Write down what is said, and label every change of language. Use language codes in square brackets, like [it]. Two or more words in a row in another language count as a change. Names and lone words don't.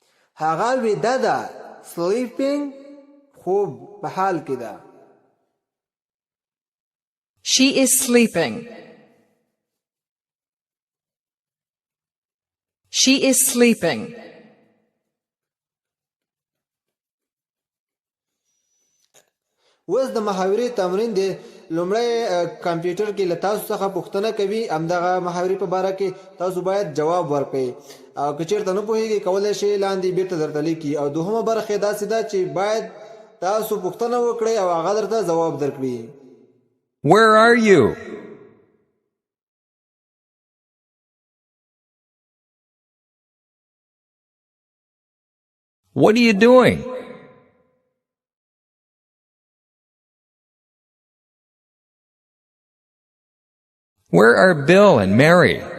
[ps] هغه ویده ده. sleeping خوب په حال کې ده. [en] She is sleeping. She is sleeping. [ps] اوس د محاورې تمرین دی. لومړی کمپیوټر کې له تاسو څخه پوښتنه کوي، همدغه محاورې په باره کې تاسو باید جواب ورکړئ. او که چېرته نه پوهېږئ کولی شئ لاندې بیرته درته لیکي. او دوهمه برخه یې داسې ده چې باید تاسو پوښتنه وکړئ او هغه درته ځواب درکړي. [en] Where are you? What are you doing? Where are Bill and Mary?